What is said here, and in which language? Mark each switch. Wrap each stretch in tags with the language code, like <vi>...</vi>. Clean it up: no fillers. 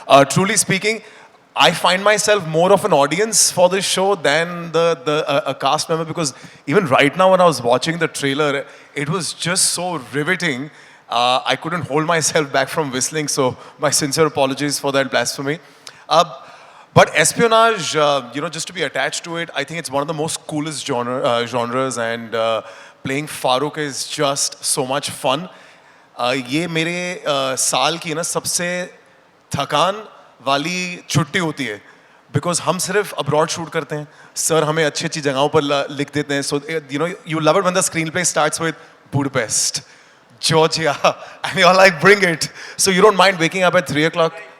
<en>Truly speaking, I find myself more of an audience for this show than a cast member, because even right now when I was watching the trailer, it was just so riveting. I couldn't hold myself back from whistling, so my sincere apologies for that blasphemy. But espionage, just to be attached to it, I think it's one of the most coolest genres, and playing Farooq is just so much fun.</en> <hi>ये मेरे साल की ना सबसे थकान वाली छुट्टी होती है,</hi> <en>because</en> <hi>हम सिर्फ</hi> <en>abroad shoot</en> <hi>करते हैं. Sir हमें अच्छी अच्छी जगहों पर लिख देते हैं.</hi> <en>So you love it when the screenplay starts with Budapest, Georgia, and you're like, bring it. So you don't mind waking up at 3 o'clock.</en>